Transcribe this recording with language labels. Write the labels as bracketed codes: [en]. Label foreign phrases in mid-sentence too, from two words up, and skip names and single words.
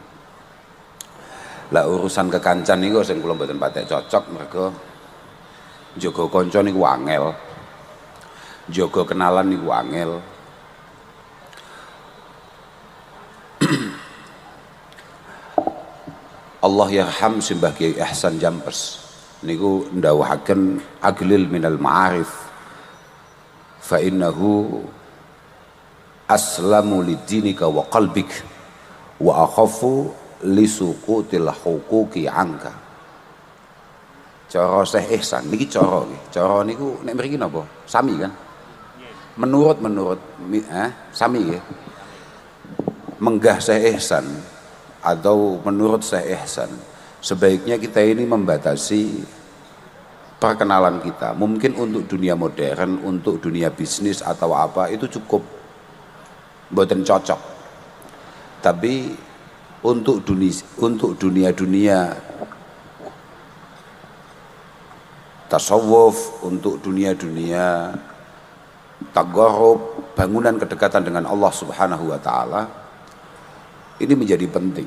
[jv] Lah urusan kekancan niku sing kula mboten patek cocok mergo jaga kanca niku angel. Jaga kenalan niku angel. [ar] الله يرحم [jv] simbah Kiai Ihsan Jampers niku ndawuhaken [ar] أقلل من المعارف فإنه أسلم لدينك وقلبك وأخوف لسقوط الحقوق عنك. [jv] Cara Syekh Ihsan niki cara nggih. Cara niku nek mriki napa? Sami kan? Menurut sami nggih. [id] Menggah Syekh Ihsan atau menurut Syekh Ihsan, sebaiknya kita ini membatasi perkenalan kita. Mungkin untuk dunia modern, untuk dunia bisnis atau apa itu cukup mboten cocok. Tapi untuk dunia tasawuf, untuk dunia tagarrub, bangunan kedekatan dengan Allah [ar] سبحانه وتعالى, [id] ini menjadi penting.